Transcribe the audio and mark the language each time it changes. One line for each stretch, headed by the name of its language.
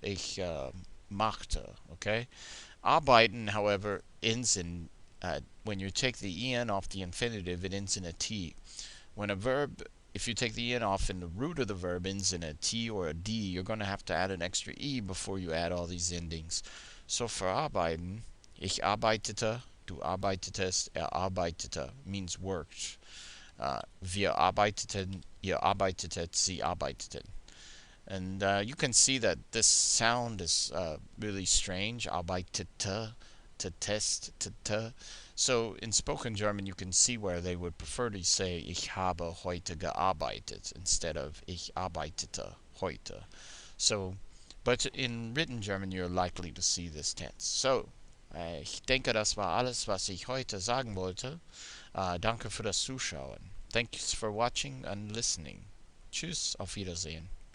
German: Ich machte.
English: Okay? Arbeiten, however, ends in, when you take the en off the infinitive, it ends in a t. When a verb, if you take the en off and the root of the verb ends in a t or a d, you're going to have to add an extra e before you add all these endings. So for arbeiten,
German: ich arbeitete, du arbeitetest,
English: arbeitete means worked.
German: Wir arbeiteten, ihr arbeitetet, sie arbeiteten.
English: And you can see that this sound is really strange. Arbeitete, to test, to. So in spoken German, you can see where they would prefer to say
German: ich habe heute gearbeitet
English: instead of
German: ich arbeitete heute.
English: So, but in written German, you're likely to see this tense.
German: So, ich denke, das war alles, was ich heute sagen wollte. Danke für das Zuschauen.
English: Thanks for watching and listening.
German: Tschüss, auf Wiedersehen.